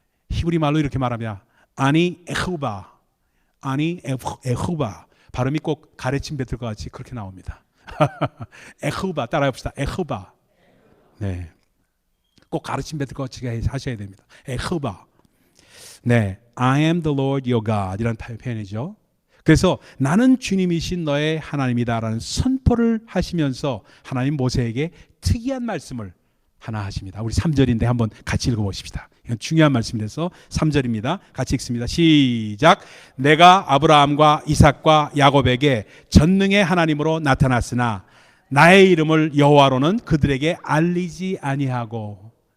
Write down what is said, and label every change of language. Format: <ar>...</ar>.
<ko>히브리 말로 이렇게 말합니다. 아니 에후바. 아니 에후바. 발음이 꼭 가래침 뱉을 것 같이 그렇게 나옵니다. 에후바 따라해봅시다. 에후바. 네, 꼭 가르침 뱉을 것 같이 하셔야 됩니다. 에후바.</ko> <en>네, I am the Lord your God</en> <ko>이라는 표현이죠. 그래서 나는 주님이신 너의 하나님이다라는 선포를 하시면서 하나님 모세에게 특이한 말씀을 하나 하십니다. 우리 3절인데 한번 같이 읽어보십시다. 이건 중요한 말씀이라서 3절입니다. 같이 읽습니다. 시작. 내가 아브라함과 이삭과 야곱에게 전능의 하나님으로 나타났으나 나의 이름을 여호와로는 그들에게 알리지 아니하고.</ko>